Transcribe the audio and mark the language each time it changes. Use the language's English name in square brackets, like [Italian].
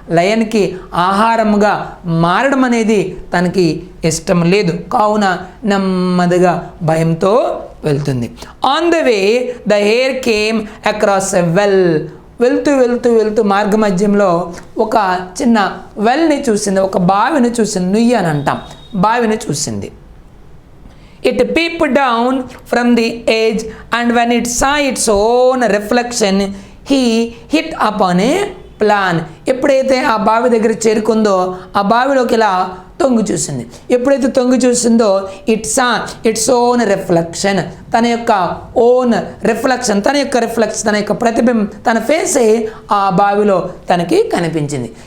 [Telugu] లయన్కి ఆహారముగా మారడం అనేది తనకి ఇష్టం లేదు, కావున నెమ్మదిగా భయంతో వెళ్తుంది. [English] On the way the hare came across a well. [Telugu] వెళ్తూ మార్గ మధ్యంలో ఒక చిన్న వెల్ని చూసింది, ఒక బావిని చూసింది. నుయ్యి అని అంటాం, బావిని చూసింది. [English] It peeped down from the edge, and when it saw its own reflection, he hit upon a plan. [Telugu] ఎప్పుడైతే ఆ బావి దగ్గర చేరుకుందో ఆ బావిలోకి ఇలా తొంగి చూసింది. ఎప్పుడైతే తొంగి చూసిందో [English] its own reflection, [Telugu] తన యొక్క ఓన్ రిఫ్లెక్షన్, తన యొక్క ప్రతిబింబం, తన ఫేసే ఆ బావిలో తనకి కనిపించింది.